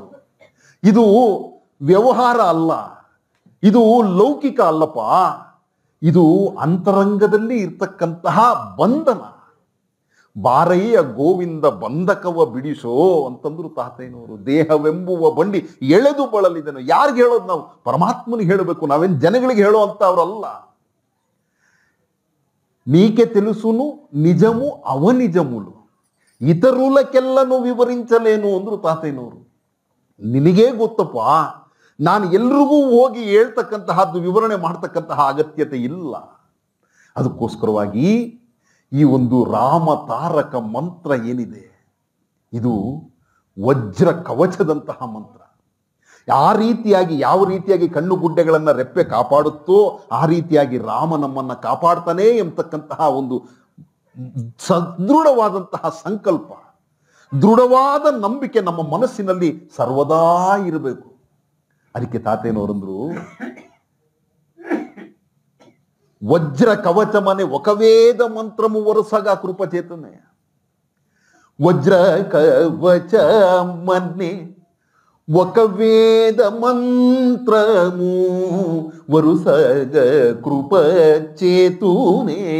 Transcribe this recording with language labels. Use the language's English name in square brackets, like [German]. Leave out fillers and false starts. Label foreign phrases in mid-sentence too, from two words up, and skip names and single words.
[Kannada] ಇದು ವ್ಯವಹಾರ ಅಲ್ಲ, ಇದು ಲೌಕಿಕ ಅಲ್ಲಪ್ಪ, ಇದು ಅಂತರಂಗದಲ್ಲಿ ಇರ್ತಕ್ಕಂತಹ ಬಂಧನ. ಬಾರಯ್ಯ ಗೋವಿಂದ ಬಂಧಕವ ಬಿಡಿಸೋ ಅಂತಂದ್ರು ತಾತಯ್ಯನವರು. ದೇಹವೆಂಬುವ ಬಂಡಿ ಎಳೆದು ಬಳಲಿದನು. ಯಾರಿಗೆ ಹೇಳೋದು ನಾವು? ಪರಮಾತ್ಮನಿಗೆ ಹೇಳಬೇಕು. ನಾವೇನು ಜನಗಳಿಗೆ ಹೇಳೋ ಅಂತ ಅವರಲ್ಲ. [Telugu] నీకే తెలుసును నిజము అవనిజములు ఇతరులకెల్లను వివరించలేను [Kannada] ಅಂದ್ರು ತಾತಯ್ಯನವರು. ನಿನಗೇ ಗೊತ್ತಪ್ಪ, ನಾನು ಎಲ್ರಿಗೂ ಹೋಗಿ ಹೇಳ್ತಕ್ಕಂತಹದ್ದು ವಿವರಣೆ ಮಾಡ್ತಕ್ಕಂತಹ ಅಗತ್ಯತೆ ಇಲ್ಲ. ಅದಕ್ಕೋಸ್ಕರವಾಗಿ ಈ ಒಂದು ರಾಮ ತಾರಕ ಮಂತ್ರ ಏನಿದೆ ಇದು ವಜ್ರ ಕವಚದಂತಹ ಮಂತ್ರ. ಯಾವ ರೀತಿಯಾಗಿ ಕಣ್ಣು ಗುಡ್ಡೆಗಳನ್ನು ರೆಪ್ಪೆ ಕಾಪಾಡುತ್ತೋ ಆ ರೀತಿಯಾಗಿ ರಾಮ ನಮ್ಮನ್ನು ಕಾಪಾಡ್ತಾನೆ ಎಂಬತಕ್ಕಂತಹ ಒಂದು ಸದೃಢವಾದಂತಹ ಸಂಕಲ್ಪ, ದೃಢವಾದ ನಂಬಿಕೆ ನಮ್ಮ ಮನಸ್ಸಿನಲ್ಲಿ ಸರ್ವದಾ ಇರಬೇಕು. ಅದಕ್ಕೆ ತಾತಯ್ಯನವರಂದ್ರು, [Telugu] వజ్ర కవచమనే ఒక వేద మంత్రము వరుసగా కృపచేతనే. వజ్ర కవచమనే ఒక వేద మంత్రము వరుసగా కృపచేతునే.